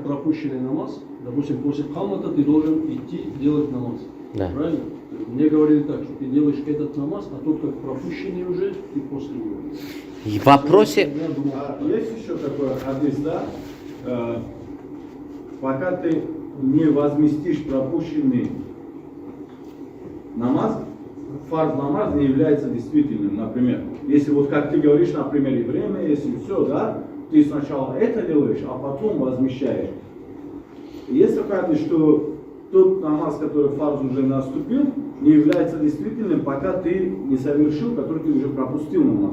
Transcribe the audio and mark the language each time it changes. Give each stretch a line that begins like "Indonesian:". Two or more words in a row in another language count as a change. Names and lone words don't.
Russian: пропущенный намаз, допустим, после Хамада ты должен идти делать намаз. да. Правильно? Мне говорили так, что ты делаешь этот намаз, а тот, как пропущенный уже, ты после него. И в вопросе, Я думал, Есть еще такой хадис, да? Пока ты не возместишь пропущенный намаз, фарз намаз не является действительным, например. Если вот как ты говоришь, например, и время, если все, да, ты сначала это делаешь, а потом возмещаешь. Есть такой хадис, что тот намаз, который фарз уже наступил, не является действительным, пока ты не совершил, который ты уже пропустил намаз.